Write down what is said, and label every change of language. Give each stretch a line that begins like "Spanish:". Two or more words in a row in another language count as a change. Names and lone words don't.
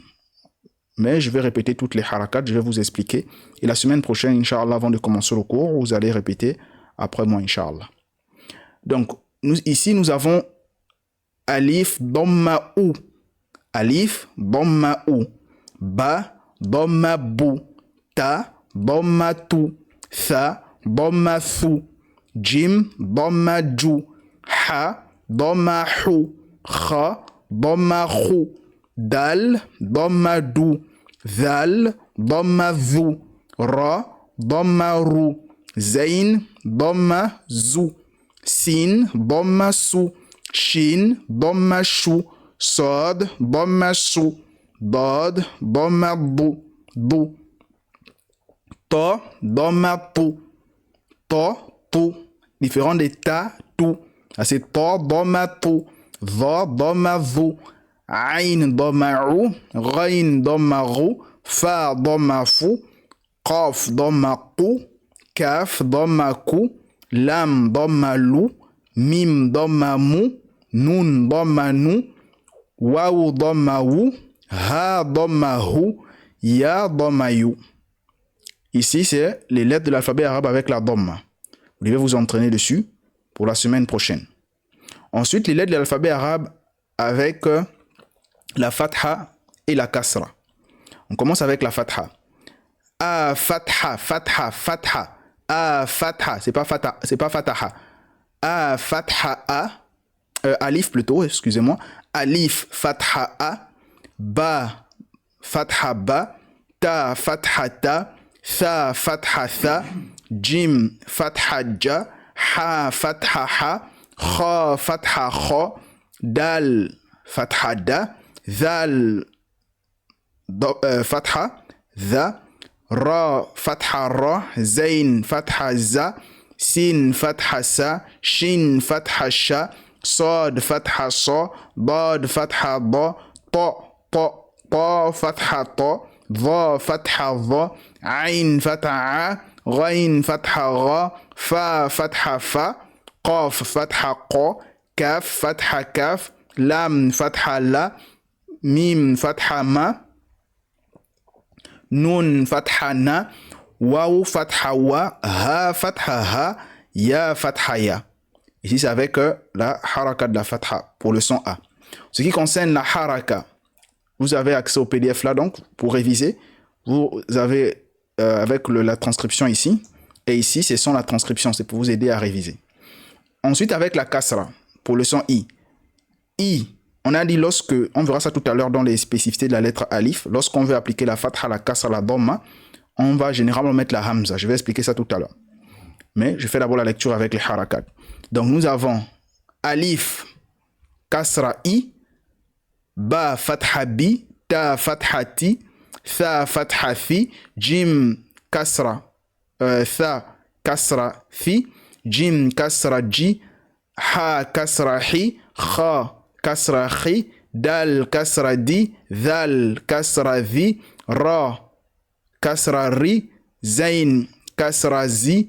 French: Mais je vais répéter toutes les harakats, je vais vous expliquer. Et la semaine prochaine, Inch'Allah, avant de commencer le cours, vous allez répéter après moi, Inch'Allah. Donc, ici, nous avons
Arabic: ألف، ضمة، أُ. ألف، ضمة، أُ. Ba, ضمة، بُ. تاء، ضمة، تُ. ثاء، ضمة، ثُ. جيم، ضمة، جُ. حاء، ضمة، حُ. خاء، ضمة، خُ. دال، ضمة، دُ. ذال، ضمة، ذُ. راء، ضمة، رُ. زاي، ضمة، زُ. سين، ضمة، سُ. شين، ضمة، شُ. صاد، ضمة، صُ. ضاد، ضمة, ضُ. ضُ. طاء، ضمة، طُ. طاء، طُ.
French: Différent de
Arabic: تاء، تُ.
French: C'est
Arabic: طاء، ضمة، طُ. Va, ضمة، ظُ. عين، ضمة، عُ. غين، ضمة، رُ. فاء، ضمة، فُ. قاف، ضمة، قُ. كاف، ضمة, ku. لام، ضمة، لُ. ميم، ضمة، مُ. Nun, ضمة، نُ. واو، ضمة، وُ. هاء، ضمة، هُ. ياء، ضمة, yu.
French: Ici, c'est les lettres de l'alphabet arabe avec la dhamma. Vous devez vous entraîner dessus pour la semaine prochaine. Ensuite, les lettres de l'alphabet arabe avec la fatha et la kasra. On commence avec la fatha.
Arabic: أَ، فتحة، فتحة، فتحة. أَ، فتحة,
French: c'est pas
Arabic: فتاحة. أَ، فتحة، أَ.
French: Alif plutôt, excusez-moi.
Arabic: ألف، فتحة، أَ. باء، فتحة، بَ. تاء, فتحة، تَ. ثاء، فتحة، ثَ. جيم، فتحة، جَ. حاء، فتحة، حَ. خاء، فتحة، خَ. دال، فتحة، دَ. ذال، فتحة، ذَ. راء، فتحة، رَ. زاي، فتحة، زَ. سين، فتحة، سَ. شين، فتحة، شَ. صاد، فتحة، صَ. ضاد، فتحة, da. طاء، طاء، طاء, فتحة، طَ. ظاء، فتحة، ظَ. عين، فتحة، عَ. غين، فتحة، غَ. فاء، فتحة, فَ. قاف، فتحة، قَ. كاف، فتحة، كاف. لام، فتحة، لَ. Mim, فتحة، مَ. نون، فتحة، نَ. واو، فتحة, وَ. هاء، فتحة، هَ. ياء، فتحة، يَ.
French: Ici, c'est avec la haraka de la fatha pour le son A. Ce qui concerne la haraka, vous avez accès au PDF là, donc, pour réviser. Vous avez avec la transcription ici. Et ici, c'est sans la transcription. C'est pour vous aider à réviser. Ensuite, avec la kasra, pour le son I. I, on a dit lorsque, on verra ça tout à l'heure dans les spécificités de la lettre alif, lorsqu'on veut appliquer la fatha, la kasra, la dhamma, on va généralement mettre la hamza. Je vais expliquer ça tout à l'heure. Mais je fais d'abord la lecture avec les harakat. Donc, nous avons
Arabic: ألف، كسرة، إِ. باء، فتحة، بِ. تاء, فتحة، تِ. ثاء، فتحة، ثِ. جيم، كسرة. ثاء، كسرة، ثِ. جيم، كسرة، جِ. حاء، كسرة، حِ. خاء، كسرة، خِ. دال، كسرة، دِ. ذال، كسرة، ذِ. راء، كسرة، رِ. زاي، كسرة، زِ.